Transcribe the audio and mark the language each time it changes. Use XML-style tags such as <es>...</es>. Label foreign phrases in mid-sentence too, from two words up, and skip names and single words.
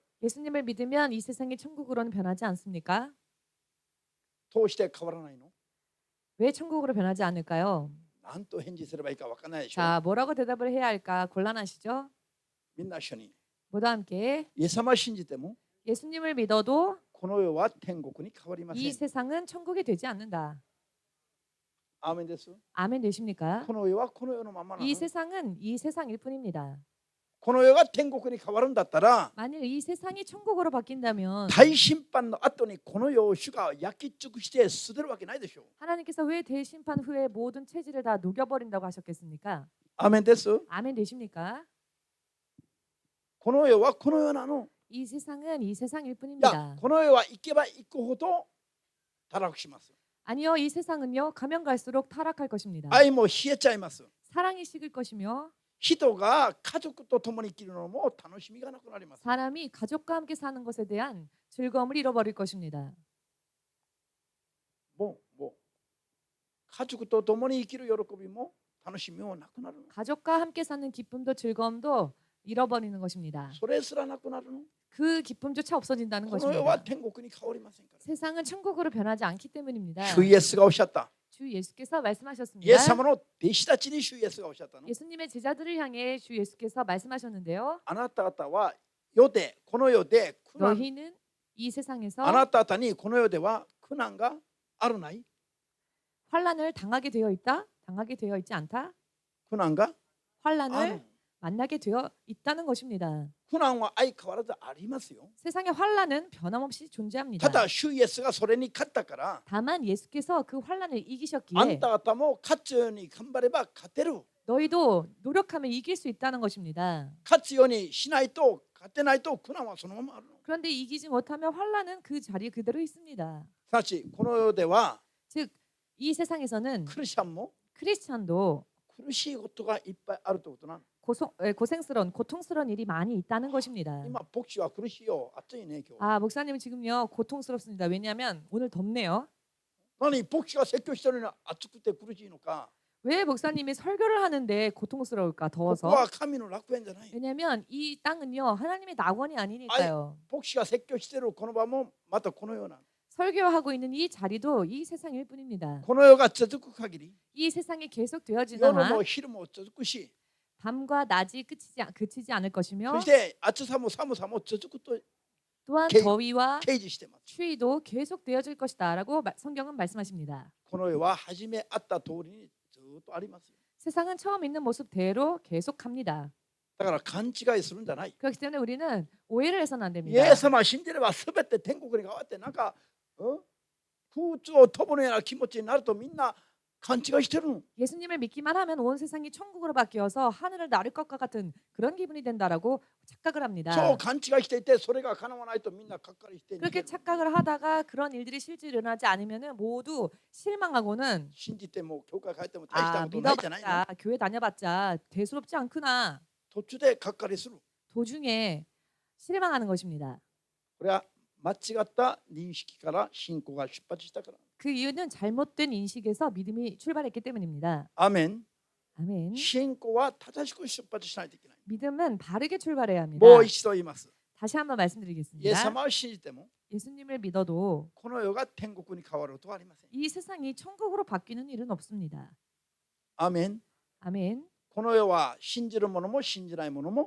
<ko>예수님을 믿으면 이 세상이 천국으로는 변하지 않습니까?</ko> <ja>どうして変わらないの？</ja> <ko>왜 천국으로 변하지 않을까요?</ko> <ja>何と返事すればいいかわからないでしょ。</ja> <ko>자, 뭐라고 대답을 해야 할까 곤란하시죠?</ko> <ja>みんな一緒に</ja> <ko>모두 함께</ko> <ja>イエス様を信じても</ja> <ko>예수님을 믿어도</ko> <ja>この世は天国に変わりませ</ja> <ko>이</ko> <ja>ん。</ja> <ko>세상은 천국이 되지 않는다.</ko> <ja>アーメンです。</ja> <ko>아멘 되십니까?</ko> <ja>この世はこの世のままなの。</ja> <ko>이 세상은 이 세상일 뿐입니다.</ko> <ja>この世が天国に変わるんだったら</ja> <ko>만일 이 세상이 천국으로 바뀐다면</ko> <ja>大審判の後にこの世を主が焼き尽くして捨てるわけないでしょう。</ja> <ko>하나님께서 왜 대심판 후에 모든 체질을 다 녹여버린다고 하셨겠습니까?</ko> <ja>アーメンです。</ja> <ko>아멘 되십니까?</ko> <ja>この世はこの世なの。</ja> <ko>이 세상은 이 세상일</ko> <ja>いや</ja> <ko>뿐입니다.</ko> <ja>この世は行けば行くほど堕落します。</ja> <ko>아니요, 이 세상은요 가면 갈수록 타락할 것입니다.</ko> <ja>愛も冷えちゃいます。</ja> <ko>사랑이 식을 것이며</ko> <ja>人が家族と共に生きるのも楽しみがなくなります。</ja> <ko>사람이 가족과 함께 사는 것에 대한 즐거움을 잃어버릴 것입니다.</ko> <ja>もう家族と共に生きる喜びも楽しみもなくなるの。</ja> <ko>가족과 함께 사는 기쁨도 즐거움도 잃어버리는 것입니다.</ko> <ja>それすらなくなるの。</ja> <ko>그 기쁨조차 없어진다는</ko> <ja>この世は</ja> <ko>것입니다.</ko> <ja>天国に変わりませんから。</ja> <ko>세상은 천국으로 변하지 않기 때문입니다.</ko> <ja>主イエスがおっしゃった。</ja> <ko>주 예수께서</ko> <ja>イエ</ja> <ko>말씀하셨습니다.</ko> <ja>ス様の弟子たちに主イエスがおっしゃったの。</ja> <ko>예수님의 제자들을 향해 주 예수께서 말씀하셨는데요.</ko> <ja>あなた方は世でこの世で苦難</ja> <ko>너희는 이 세상에서</ko> <ja>あなた方にこの世では苦難があるない？</ja> <ko>환란을 당하게 되어 있다? 당하게 되어 있지 않다?</ko> <ja>苦難がある。</ja> <ko>환란을 만나게 되어 있다는 것입니다.</ko> <ja>苦難は相変わらずありますよ。</ja> <ko>세상의 환란은 변함없이</ko> <ja>た</ja> <ko>존재합니다.</ko> <ja>だ主イエスがそれに勝ったから</ja> <ko>다만 예수께서 그 환란을</ko> <ja>あん</ja> <ko>이기셨기에</ko> <ja>た方も勝つように頑張れば勝てる。</ja> <ko>너희도 노력하면 이길 수 있다는 것입니다.</ko> <ja>勝つようにしないと勝てないと苦難はそのままあるの。</ja> <ko>그런데 이기지 못하면 환란은 그 자리 그대로 있습니다.</ko> <ja>すなわちこの世では</ja> <ko>즉 이 세상에서는</ko> <ja>クリスチャンも</ja> <ko>크리스찬도</ko> <ja>苦しいことがいっぱいあるということなの。</ja> <ko>고생스러운 고통스러운 일이 많이 있다는 것입니다.</ko> <ja>今牧師は苦しいよ。暑いね今日。</ja> <ko>아, 목사님은 지금요 고통스럽습니다. 왜냐하면 오늘 덥네요.</ko> <ja>何牧師が説教してるのに暑くて苦しいのか。</ja> <ko>왜 목사님이 설교를 하는데 고통스러울까?</ko> <ja>ここ</ja> <ko>더워서.</ko> <ja>は神の楽園じゃない。</ja> <ko>왜냐하면 이 땅은요 하나님의 낙원이 아니니까요.</ko> <ja>牧師が説教してるこの場もまたこのような。</ja> <ko>설교하고 있는 이 자리도 이 세상일 뿐입니다.</ko> <ja>この世が続く限り</ja> <ko>이 세상이 계속 되어지는</ko> <ja>夜も</ja> <ko>한</ko> <ja>昼も続くし、</ja> <ko>밤과 낮이 그치지 않을</ko> <ja>そ</ja> <ko>것이며</ko> <ja>して暑さも寒さも続くと</ja> <ko>또한 개- 더위와</ko> <ja>掲示してます。</ja> <ko>추위도 계속 되어질 것이다라고 성경은 말씀하십니다.</ko> <ja>この世は初めあった通りにずっとあります。</ja> <ko>세상은 처음 있는 모습대로 계속합니다.</ko> <ja>だから勘違いするんじゃない。</ja> <ko>그렇기 때문에 우리는 오해를 해서는 안</ko> <ja>イ</ja> <ko>됩니다.</ko> <ja>エス様を信じれば全て天国に変わってなんか、空中を飛ぶような気持ちになるとみんな勘違いしてるの。</ja> <ko>예수님을 믿기만 하면 온 세상이 천국으로 바뀌어서 하늘을 나를 것과 같은 그런 기분이 된다라고 착각을 합니다.</ko> <ja>そう勘違いしていてそれが叶わないとみんながっかりして</ja> <ko>그렇게 착각을 하다가 그런 일들이 실제 일어나지 않으면 모두 실망하고는</ko> <ja>信じても教会帰っても大した</ja> <ko>아,</ko> <ja>ことないじゃないの。</ja> <ko>믿어봤자 교회 다녀봤자 대수롭지 않구나.</ko> <ja>途中でがっかりする。</ja> <ko>도중에 실망하는 것입니다.</ko> <ja>これは間違った認識から信仰が出発したから。</ja> <ko>그 이유는 잘못된 인식에서 믿음이 출발했기 때문입니다.</ko> <ja>アーメン。</ja> <ko>아멘.</ko> <ja>信仰は正しく出発しないといけない。</ja> <ko>믿음은 바르게 출발해야 합니다.</ko> <ja>もう一度言います。</ja> <ko>다시 한번</ko> <ja>イエス</ja> <ko>말씀드리겠습니다.</ko> <ja>様を信じても</ja> <ko>예수님을 믿어도</ko> <ja>この世が天国に変わることはありません。</ja> <ko>이 세상이 천국으로 바뀌는 일은 없습니다.</ko> <ja>アーメン。</ja> <ko>아멘.</ko> <ja>この世は信じる者も信じない者も</ja>